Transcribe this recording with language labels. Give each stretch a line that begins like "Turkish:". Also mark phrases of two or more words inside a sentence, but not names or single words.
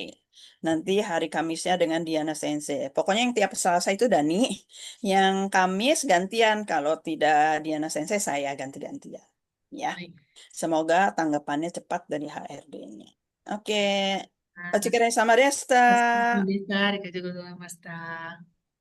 Indonesian: Nanti hari Kamisnya dengan Diana Sensei. Pokoknya yang tiap Selasa itu Dani, yang Kamis gantian. Kalau tidak Diana Sensei, saya ganti-gantian. Ya, Baik. semoga tanggapannya cepat dari HRD-nya. Oke, Nah,
Japanese: お疲れ様でした. お疲れ様でした。ありがとうございました。